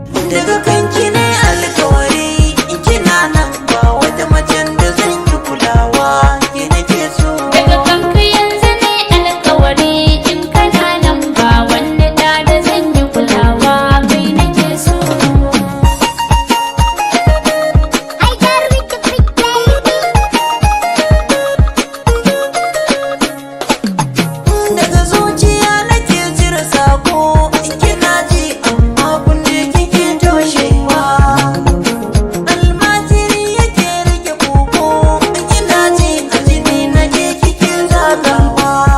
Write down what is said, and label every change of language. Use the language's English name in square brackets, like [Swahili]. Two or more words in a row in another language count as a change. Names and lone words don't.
[Hausa] Daga kanki ne alkawari, in kina nan ba wata macen da zan yi kulawa, ke nake so. Daga kanka yanzu ne alkawari, in kana nan ba wanda da da zan yi kulawa, kai nake so. [English] I got with the big baby. [Hausa] Daga zuciya nake cire sako, in kina ji amma kunne kike toshewa. Almajiri yake rike koko, in kina ji a jini nake kike zagawa.